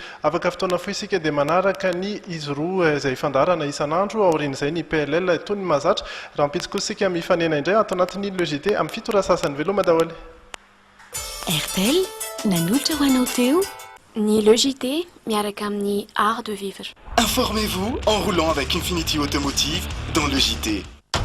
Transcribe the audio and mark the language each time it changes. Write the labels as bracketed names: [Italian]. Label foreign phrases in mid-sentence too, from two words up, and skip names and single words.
[Malagasy] Afaka fotoana fo isika dia manaraka ny izy roa izay fandarana isan'andro aorian'izay ny PLL toy ny mahazatra raha ampitso kosa isika mifanena indray ato anatin'ny logité amin'ny 7 ora sasany veloma daholo. RTL, nanotra ho anao teo ny logité miaraka amin'ny [French] art de vivre. Informez-vous en roulant avec Infinity Automotive dans le JT.